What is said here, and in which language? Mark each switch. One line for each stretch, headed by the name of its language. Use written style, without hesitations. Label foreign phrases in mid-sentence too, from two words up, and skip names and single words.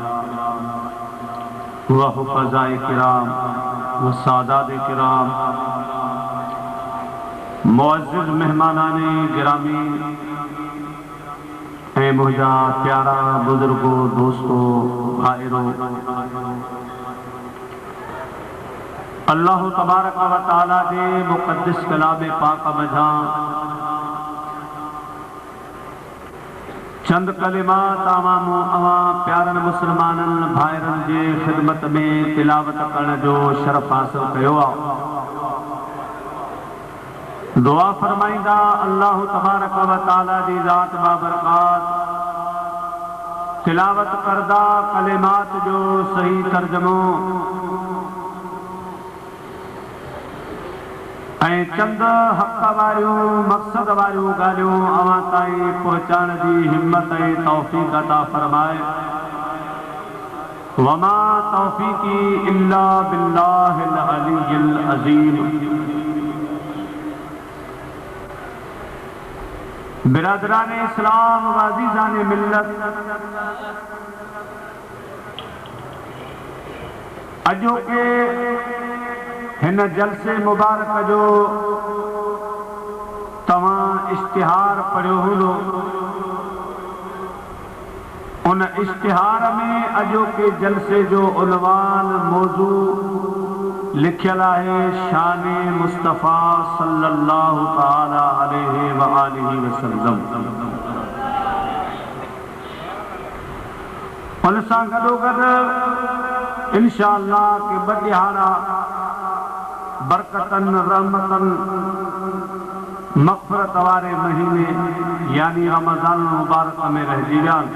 Urdu: و حفاظ کرام و سادات کرام معزز مہمانان گرامی
Sindhi: ए मुझा प्यारा बुजुर्गो दोस्तों भाइरों
Arabic: الله تبارك وتعالى
Sindhi: जे मुक़द्दस कलाम पाक मझा चंद कलिमात आवामो अवा प्यारन मुसलमानन भाइरन जे खिदमत में तिलावत करण जो शरफ हासिल कयो आ। दुआ फरमाइंदा
Arabic: الله تبارك وتعالى
Sindhi: जी ज़ात बाबरकात तिलावत करदा कलिमात जो सही तर्जमो चंद हक़ वारियूं मक़सद वारियूं ॻाल्हियूं अवां ताईं पहुचाइण जी हिम्मत ऐं तौफ़ीक़ अता फरमाए।
Arabic: وما توفيقي إلا بالله العلي العظيم.
Urdu: برادران اسلام و عزیزان ملت
Sindhi: अॼोके हिन जलसे मुबारक जो तवां इश्तिहार पढ़ियो हूंदो। उन इश्तिहार में अॼोके जलसे जो उनवान मौजू लिखियल आहे शान मुस्तफ़ा
Arabic: صلى الله تعالى عليه وآله وسلم.
Sindhi: उन सां गॾोगॾु इंशाअल्लाह के बदिहारा बरकतन रहमतन मग़फ़िरत वारे महीने यानी रमज़ान मुबारक में रहिजी विया।